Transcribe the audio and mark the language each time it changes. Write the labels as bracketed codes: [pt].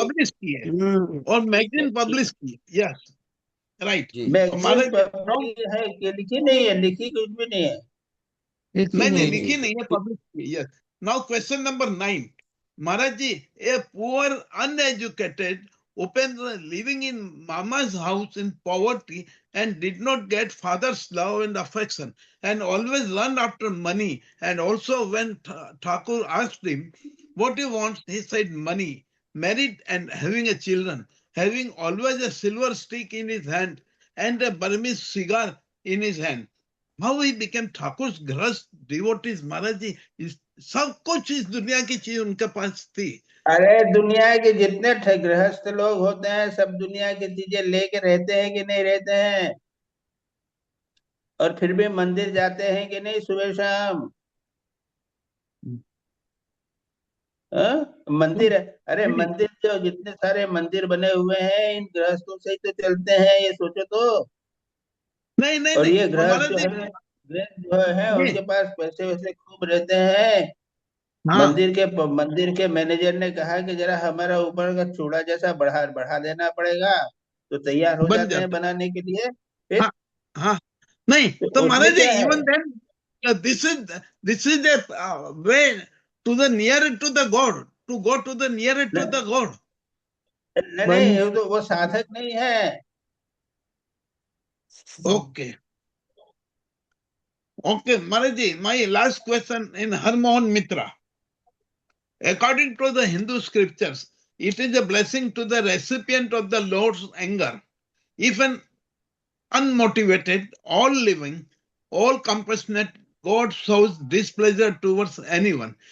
[hi] की है और मैगजीन पब्लिश की है। [en] Yes, right. [hi] है कि लिखी नहीं है? लिखी कुछ भी नहीं है। नहीं, लिखी नहीं है, पब्लिश की। [en] Yes. Now question number 9. Maharaj ji, a poor, uneducated Upendra living in Mama's house in poverty and did not get father's love and affection and always run after money, and also when Thakur asked him what he wants, he said money, married and having a children, having always a silver stick in his hand and a Burmese cigar in his hand. How he became Thakur's grudge devotees, [hi] Maharaj ji, सब कुछ इस दुनिया की चीज उनके पास थी। अरे दुनिया के जितने गृहस्थ लोग होते हैं सब दुनिया की चीजें लेके रहते हैं कि नहीं रहते हैं? और फिर भी मंदिर जाते हैं कि नहीं सुबह शाम? मंदिर, अरे मंदिर जो जितने सारे मंदिर बने हुए हैं इन गृहस्थों से ही तो चलते हैं, ये सोचो तो। नहीं, और ये गृहस्थ जो है उनके पास पैसे वैसे खूब रहते हैं, हाँ, मंदिर के मैनेजर ने कहा कि जरा हमारा ऊपर का चूड़ा जैसा बढ़ा देना पड़ेगा, तो तैयार हो बन जाते हैं जाता बनाने के लिए। है। फिर हाँ, हाँ, नहीं तो तो उसमें महाराज जी, क्या है? [en] Even then this is a way to the near to the God, to go to the near to the God. [hi] नहीं नहीं, वो साधक नहीं है। [en] Okay, okay Maharaj ji, my last question in Harmohan Mitra, according to the Hindu scriptures, it is a blessing to the recipient of the Lord's anger if an unmotivated, all living, all compassionate God shows displeasure towards anyone.